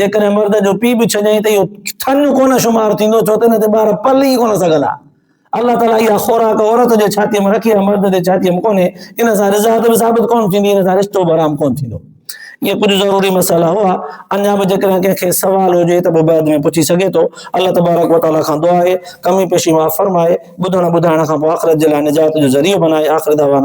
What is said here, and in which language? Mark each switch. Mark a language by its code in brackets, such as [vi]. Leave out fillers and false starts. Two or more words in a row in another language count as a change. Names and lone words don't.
[sd] जेकॾहिं मर्द जो पी बि छॾियईं त इहो थञ कोन शुमार थींदो, छो त हिन ते ॿार पल ई कोन सघंदा। अल्लाह ताला इहा खुराक औरत जे छातीअ में रखी आहे, मर्द जे छातीअ में कोन्हे, इन सां रिज़ात बि साबित कोन थींदी, इन सां रिश्तो बि आराम कोन थींदो। [ur] یہ کچھ ضروری مسئلہ ہوا. [sd] अञा भी जेकॾहिं कंहिंखे सवाल हुजे त पोइ बाद में पुछी सघे थो। [ar] الله تبارك وتعالى [sd] खां दुआ आहे कमी पेशी माफ़ फरमाए, ॿुधण ॿुधाइण खां पोइ आख़िरत जे लाइ निजात जो ज़रियो बनाए। [ar] آخر دعوانا